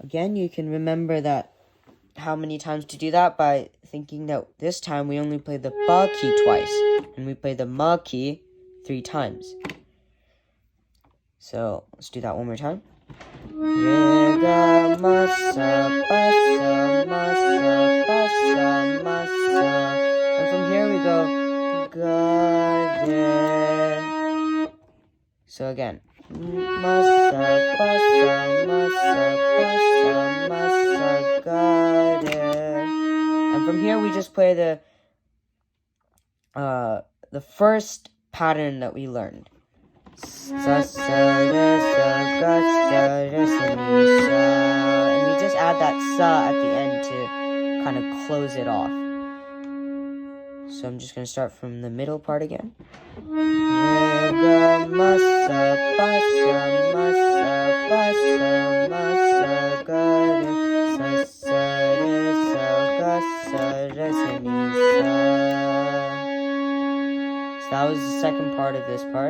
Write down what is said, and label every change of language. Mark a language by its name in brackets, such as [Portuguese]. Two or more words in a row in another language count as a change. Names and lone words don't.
[English] again, you can remember that how many times to do that by thinking that this time we only play the ba key twice, and we play the ma key 3 times. So let's do that one more time. Re, ga, ma, sa, ba, sa, ma, sa, ba, sa, ma, sa. And from here we go ga, re. So again, ma, sa, ba, sa, ma, sa, ba, sa, ma, sa, ga, re. And from here we just play the first pattern that we learned. Sa, sa, re, sa, ga, sa, re, sa, mi, sa. And we just add that sa at the end to kind of close it off. So I'm just going to start from the middle part again. Re, ga, ma, sa, ba, sa, ma, sa, ba, sa, ma, sa, ga, re, sa, sa, re, sa, ga, sa, re, sa, mi, sa. So that was the second part of this part.